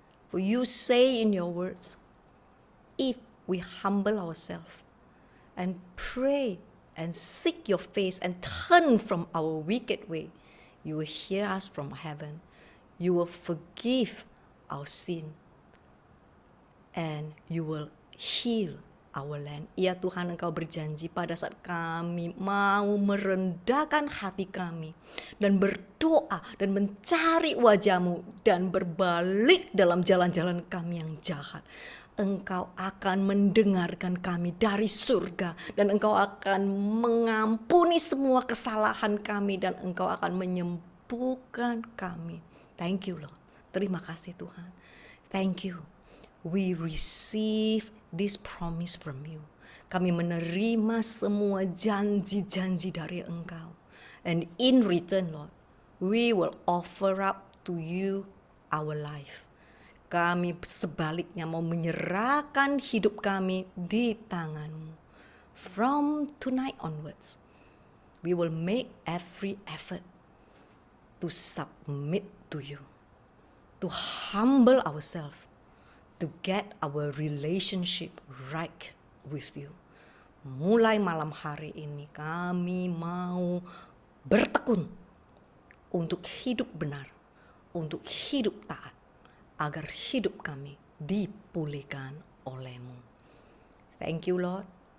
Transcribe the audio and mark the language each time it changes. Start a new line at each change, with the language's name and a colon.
English: For you say in your words, if we humble ourselves and pray and seek your face and turn from our wicked way, you will hear us from heaven. You will forgive our sin and you will heal our land.
Indonesian: Ya Tuhan, Engkau berjanji pada saat kami mau merendahkan hati kami dan berdoa dan mencari wajah-Mu dan berbalik dalam jalan-jalan kami yang jahat, Engkau akan mendengarkan kami dari surga, dan Engkau akan mengampuni semua kesalahan kami, dan Engkau akan menyembuhkan kami.
English: Thank you, Lord.
Indonesian: Terima kasih Tuhan.
English: Thank you. We receive this promise from you.
Indonesian: Kami menerima semua janji-janji dari Engkau.
English: And in return, Lord, we will offer up to you our life.
Indonesian: Kami sebaliknya mau menyerahkan hidup kami di tangan-Mu.
English: From tonight onwards, we will make every effort to submit to you, to humble ourselves, to get our relationship right with you.
Indonesian: Mulai malam hari ini kami mau bertekun untuk hidup benar, untuk hidup taat, agar hidup kami dipulihkan oleh-Mu.
English: Thank you, Lord.